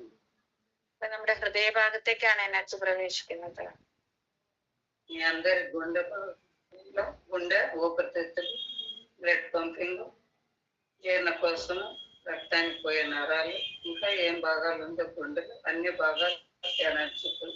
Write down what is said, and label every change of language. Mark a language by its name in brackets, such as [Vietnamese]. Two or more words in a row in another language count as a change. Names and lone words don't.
[Malayalam] നമ്മുടെ ഹൃദയഭാഗത്തേക്കാണ് എനർജി പ്രവേശിക്കുന്നത്. [Telugu] మీ అందరి గుండెలో గుండె, ఊపిరితిత్తులు, బ్లడ్ పంపింగ్, జీర్ణకోశము, రక్తానికి పోయే నరాలు, ఇంకా ఏం భాగాలు ఉందో గుండెలు, అన్ని భాగాలు ఎనర్జీ